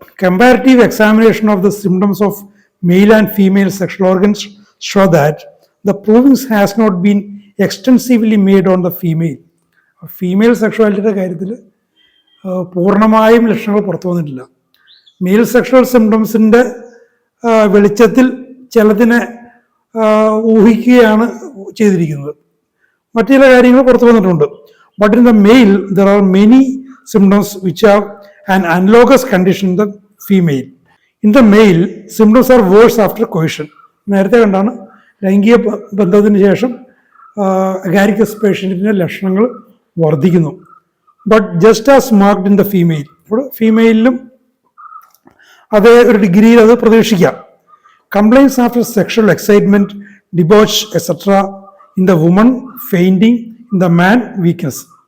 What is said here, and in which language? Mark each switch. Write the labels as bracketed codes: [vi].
[en] comparative examination of the symptoms of male and female sexual organs show that the provings has not been extensively made on the female [ml] സെക്ഷുവാലിറ്റിയുടെ കാര്യത്തിൽ പൂർണ്ണമായും ലക്ഷണങ്ങൾ പുറത്തു വന്നിട്ടില്ല. Mail sexual സിംറ്റംസിൻ്റെ വെളിച്ചത്തിൽ ചിലതിനെ ഊഹിക്കുകയാണ് ചെയ്തിരിക്കുന്നത്. മറ്റു ചില കാര്യങ്ങൾ പുറത്തു വന്നിട്ടുണ്ട്. [en] But in the male, there are many symptoms which have an analogous condition in the female. In the male, symptoms are worse after coition. [ml] നേരത്തെ കണ്ടാണ് ലൈംഗിക ബന്ധത്തിന് ശേഷം അഗാരിക്കസ് പേഷ്യൻറ്റിൻ്റെ ലക്ഷണങ്ങൾ വർദ്ധിക്കുന്നു. [en] but just as marked in the female, [ml] ഇപ്പോൾ ഫീമെയിലും അതേ ഒരു ഡിഗ്രിയിൽ അത് പ്രതീക്ഷിക്കാം. [en] Complaints after sexual excitement, debauch etcetera in the woman, fainting in the man, weakness.